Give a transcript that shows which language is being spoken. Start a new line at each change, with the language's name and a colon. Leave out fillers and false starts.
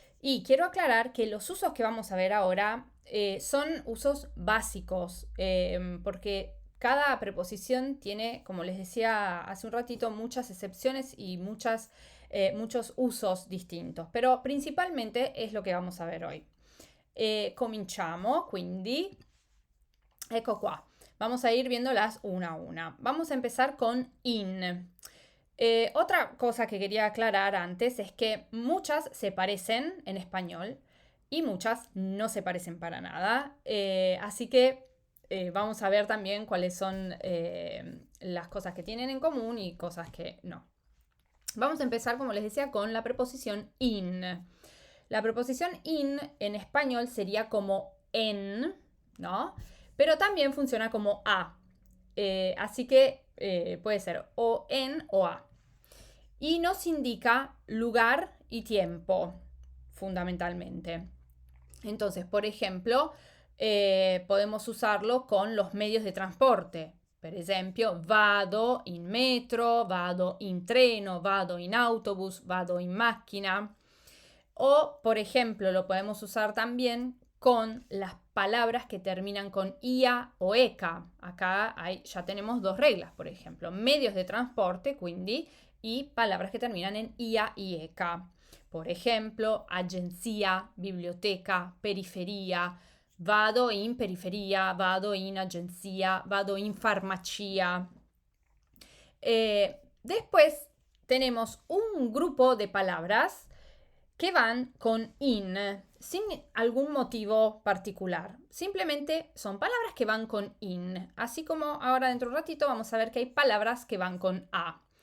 Spanish: Y quiero aclarar que los usos que vamos a ver ahora son usos básicos, porque cada preposición tiene, como les decía hace un ratito, muchas excepciones y muchos usos distintos, pero principalmente es lo que vamos a ver hoy.
Italian: Cominciamo, quindi, ecco qua.
Spanish: Vamos a ir viéndolas una a una. Vamos a empezar con in. Otra cosa que quería aclarar antes es que muchas se parecen en español y muchas no se parecen para nada. Así que vamos a ver también cuáles son las cosas que tienen en común y cosas que no. Vamos a empezar, como les decía, con la preposición in. La preposición in en español sería como en, ¿no? Pero también funciona como a. Así que puede ser o en o a. Y nos indica lugar y tiempo, fundamentalmente. Entonces, por ejemplo, podemos usarlo con los medios de transporte.
Italian: Per esempio, vado in metro, vado in treno, vado in autobus, vado in macchina.
Spanish: O, por ejemplo, lo podemos usar también con las palabras que terminan con ia o eca. Acá ya tenemos dos reglas, por ejemplo, medios de transporte, quindi, y palabras que terminan en ia y eca. Por ejemplo, agenzia, biblioteca, periferia.
Italian: Vado in periferia, vado in agenzia, vado in farmacia.
Spanish: Después tenemos un grupo de palabras que van con in, sin algún motivo particular. Simplemente son palabras que van con in. Así como ahora dentro de un ratito vamos a ver que hay palabras que van con a.